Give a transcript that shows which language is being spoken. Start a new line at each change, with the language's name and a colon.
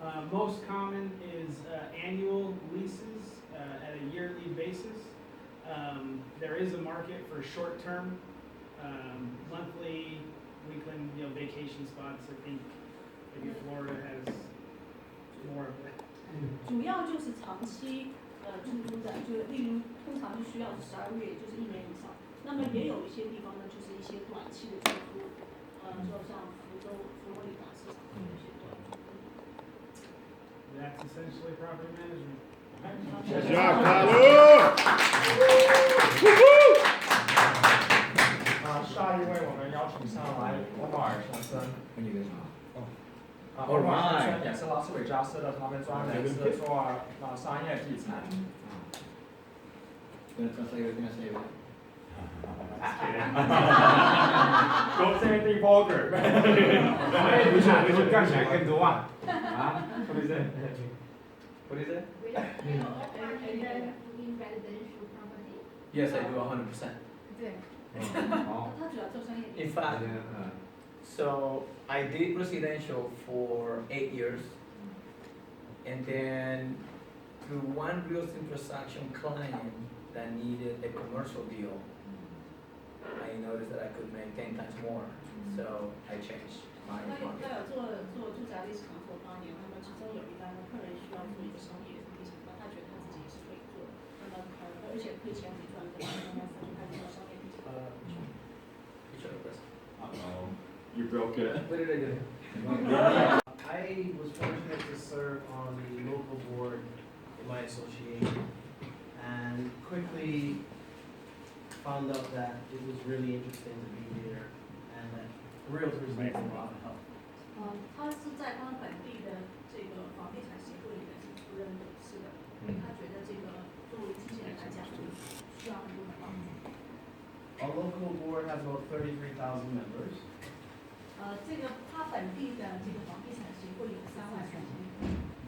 English: Most common is annual leases at a yearly basis. There is a market for short-term, monthly, weekly, vacation spots. I think maybe Florida has more of that.
Chinese: 主要就是长期出租的，就例如通常就需要12个月，也就是1年以上。那么也有一些地方呢，就是一些短期的出租，就像佛罗里达市场有一些短租。
English: That's essentially property management. Good job, Tyler!
Chinese: 下一位我们邀请上来Omar先生。 Omar先生也是拉斯维加斯的，他们专门是做商业地产。
English: Gonna translate it. Don't say anything vulgar.
Chinese: 不是干起来更多啊！啊，是不是？
English: What is it? Will you only then in residential property? Yes, I do 100%.
Chinese: 对，
English: Oh.
Chinese: 他主要做商业。
English: In fact, so I did residential for 8 years, and then through one real estate transaction client that needed a commercial deal, I noticed that I could make 10 times more, so I changed my
Chinese: 他有
English: market.
Chinese: 做住宅历史场所8年，那么其中有一单的客人需要做一个商业地产，那他觉得他自己也是可以做的，那么而且可以钱可以赚更多，那么他就开始做商业地产。
English: Which other person? Uh-oh, you broke it. What did I do? I was fortunate to serve on the local board in my association and quickly found out that it was really interesting to be here and that realtors need a lot of help.
Chinese: 他是在他们本地的这个房地产协会里面是主任董事的，他觉得这个作为经纪人来讲需要很多的帮助。
English: Our local board has about 33,000 members.
Chinese: 这个他本地的这个房地产协会有33000人。